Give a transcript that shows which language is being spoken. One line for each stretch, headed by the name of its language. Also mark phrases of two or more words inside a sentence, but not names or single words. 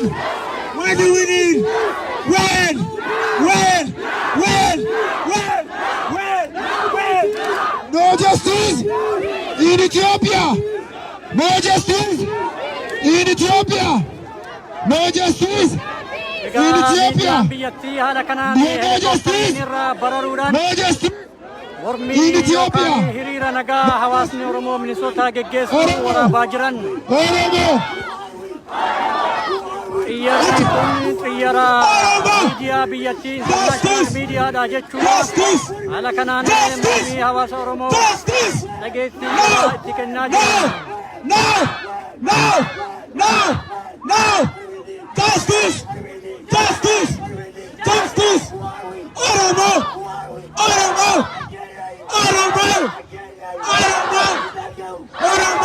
English: What do we need? When? No justice in Ethiopia. No justice in Ethiopia. No justice in Ethiopia.
Oromo: biyyattii haala kanaan
English: No justice.
Oromo: irraa bararuudhaan
English: No justice.
Oromo: mormii
English: In Ethiopia.
Oromo: yookaan hiriira nagaa hawaasni Oromoo Minisootaa geggeessu waraabaa jiran.
English: Oromo.
Oromo: Xiyyaarri kun xiyyaara
English: Oromoo!
Oromo: miidiyaa biyyattii international miidiyaadha jechuudha.
English: Justice.
Oromo: Haala kanaan
English: Justice!
Oromo: mormii hawaasa Oromoo
English: Justice.
Oromo: dhageettii
English: No!
Oromo: itti kennaa
English: No!
Oromo: jiran.
English: No! No! No! No! Justice! Justice! Justice! Oromo! Oromo! Oromo! Oromo! Oromo!